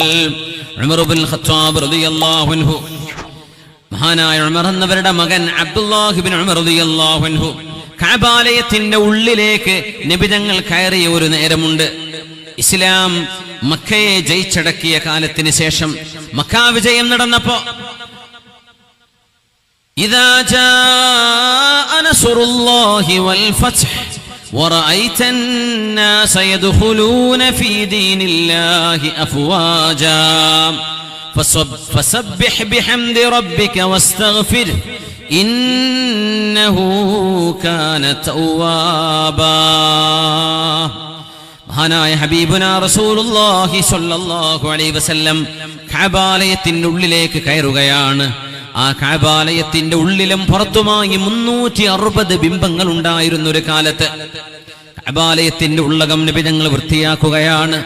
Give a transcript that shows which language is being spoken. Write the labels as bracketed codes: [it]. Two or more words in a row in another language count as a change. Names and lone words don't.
[ml] ഉമർ ഇബ്നുൽ ഖത്താബ് [ar] رضي الله عنه, [ml] മഹാനായ ഉമർ എന്നവരുടെ മകൻ അബ്ദുല്ലാഹ് ഇബ്നു ഉമർ [ar] رضي الله عنه [ml] കഅബാലയത്തിന്റെ ഉള്ളിലേക്ക് നബി തങ്ങൾ കയറിയ ഒരു നേരമുണ്ട്. ഇസ്ലാം മക്കയെ ജയിച്ചടക്കിയ കാലത്തിന് ശേഷം മക്ക വിജയം നടന്നപ്പോ [ar] إذا جاء نصر الله والفتح ورأيت الناس يدخلون في دين الله أفواجا فسبح بحمد ربك واستغفر إنه كان توابا. [ml] മഹാനായ [ar] حبيبنا رسول الله صلى الله عليه وسلم [ml] കഅബാലയത്തിന്റെ ഉള്ളിലേക്ക് കയറുകയാണ്. ആ കഅബാലയത്തിന്റെ ഉള്ളിലും പുറത്തുമായി 360 ബിംബങ്ങൾ ഉണ്ടായിരുന്ന ഒരു കാലത്ത് കഅബാലയത്തിന്റെ ഉള്ളകം നബി തങ്ങൾ വൃത്തിയാക്കുകയാണ്.